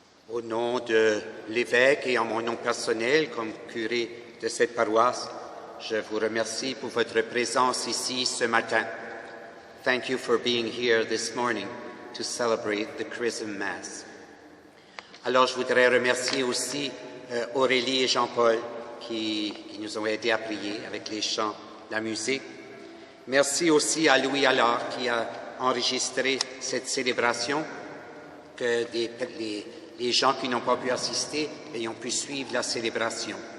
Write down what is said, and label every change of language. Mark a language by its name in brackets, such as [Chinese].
[French] Au nom de l'évêque et en mon nom personnel comme curé de cette paroisse, je vous remercie pour votre présence ici ce matin. [English] Thank you for being here this morning to celebrate the Chrism Mass. [French] Alors, je voudrais remercier aussi Aurélie et Jean-Paul qui nous ont aidés à prier avec les chants, la musique. Merci aussi à Louis Allard qui a enregistré cette célébration, que les gens qui n'ont pas pu assister ayant pu suivre la célébration.